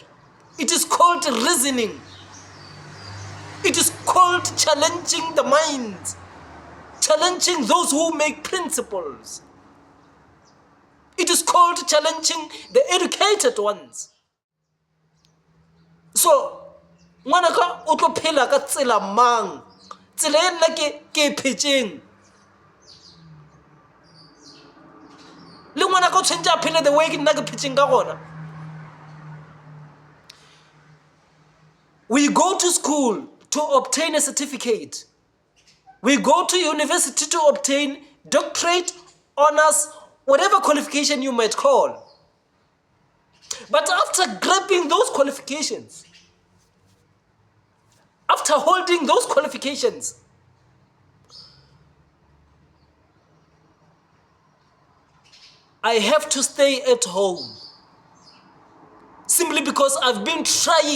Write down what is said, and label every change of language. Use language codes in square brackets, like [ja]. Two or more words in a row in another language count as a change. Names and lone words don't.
[en] It is called reasoning. It is called challenging the minds, challenging those who make principles. It is called challenging the educated ones. So, [tn] ngwanaka o tlo phela ka tsela mang? Tsela e nna ke pitching. ngwana ka tshwentse a phele [en] the way [tn] ke nna ke phetseng ka gona. [en] We go to school to obtain a certificate. We go to university to obtain doctorate, honors, whatever qualification you might call. But after grabbing those qualifications, after holding those qualifications, I have to stay at home simply because I've been trying.